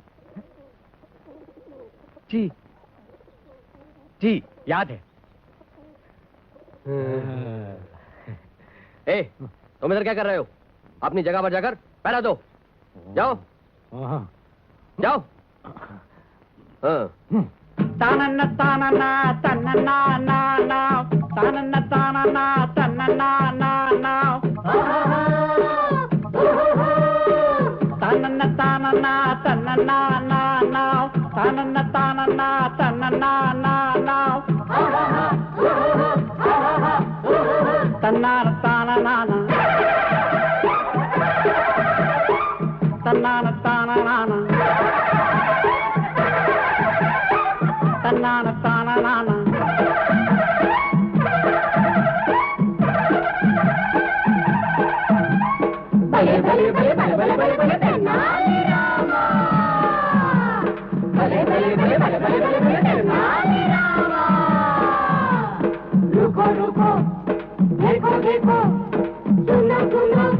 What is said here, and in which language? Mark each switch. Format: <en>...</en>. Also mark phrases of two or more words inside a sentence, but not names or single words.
<hi>जी जी, याद है। ए, तुम इधर क्या कर रहे हो? अपनी जगह पर जाकर पहरा दो। जाओ जाओ। हाँ। तानन्ना तानन्ना तन्नन्ना ना ना तानन्ना तानन्ना तन्नन्ना ना ना तानन्ना तानन्ना तन्नन्ना ना ना तानन्ना तानन्ना तन्नन्ना ना ना तन्नार तानन्ना तन्नार तानन्ना तन्नार तानन्ना भले भले भले भले भले भले भले तेनाली रामा भले भले भले भले भले भले भले तेनाली रामा रुको रुको देखो देखो सुनो सुनो</hi>